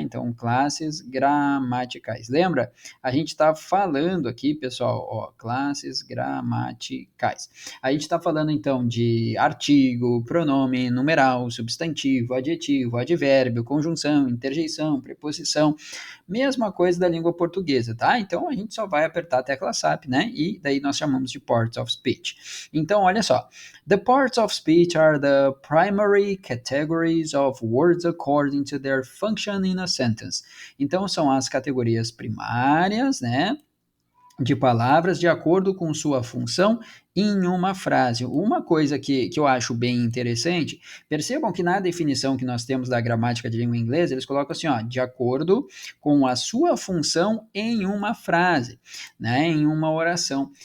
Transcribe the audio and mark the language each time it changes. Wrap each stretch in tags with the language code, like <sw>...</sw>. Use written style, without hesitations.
<pt>Então, classes gramaticais. Lembra? A gente está falando aqui, pessoal, ó, classes gramaticais. A gente está falando então de artigo, pronome, numeral, substantivo, adjetivo, advérbio, conjunção, interjeição, preposição, mesma coisa da língua portuguesa, tá? Então a gente só vai apertar a tecla SAP, né? E daí nós chamamos de parts of speech. Então, olha só.</pt> <en>The parts of speech are the primary categories of words according to their function in a sentence.</en> <pt>Então, são as categorias primárias, né, de palavras de acordo com sua função em uma frase. Uma coisa que eu acho bem interessante, percebam que na definição que nós temos da gramática de língua inglesa, eles colocam assim, ó, de acordo com a sua função em uma frase, né, em uma oração.</pt>